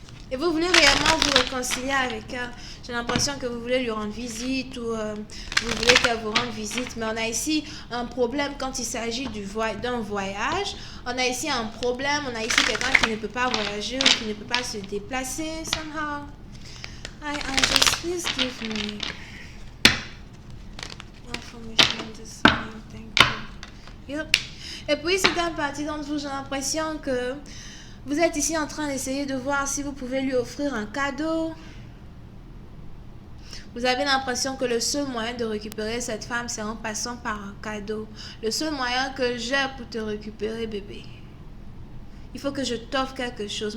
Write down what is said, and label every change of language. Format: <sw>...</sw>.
<fr>Et vous voulez réellement vous réconcilier avec elle. J'ai l'impression que vous voulez lui rendre visite ou vous voulez qu'elle vous rende visite. Mais on a ici un problème quand il s'agit d'un voyage. On a ici un problème. On a ici quelqu'un qui ne peut pas voyager ou qui ne peut pas se déplacer somehow.</fr> <en>Hi, just please give me information on this one. Thank you. Yep.</en> <fr>Et puis, c'est un parti d'entre vous, j'ai l'impression que vous êtes ici en train d'essayer de voir si vous pouvez lui offrir un cadeau. Vous avez l'impression que le seul moyen de récupérer cette femme, c'est en passant par un cadeau. Le seul moyen que j'ai pour te récupérer, bébé. Il faut que je t'offre quelque chose.</fr>